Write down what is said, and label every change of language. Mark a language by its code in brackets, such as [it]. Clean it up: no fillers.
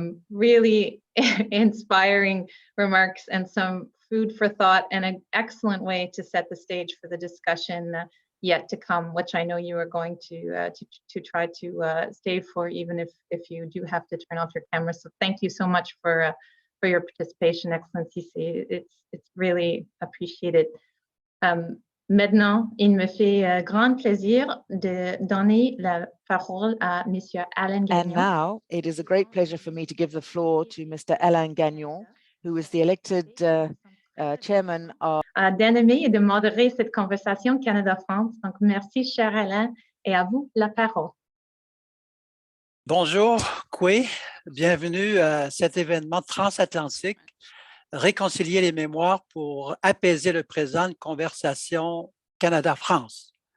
[en] Really inspiring remarks and some food for thought, and an excellent way to set the stage for the discussion yet to come, which I know you are going to try to stay for, even if you do have to turn off your camera. So thank you so much for your participation, Excellency. It's really appreciated. [fr] Maintenant, il me fait grand plaisir de donner la parole à Monsieur Alain Gagnon. [en] And now it is a great pleasure for me to give the floor to Mr. Alain Gagnon, who is the elected chairman of [fr] d'animer et de modérer cette conversation Canada-France. Donc, merci, cher Alain, et à vous la parole. Bonjour, Kwe. Bienvenue à cet événement transatlantique, Réconcilier les mémoires pour apaiser le présent, une conversation Canada-France.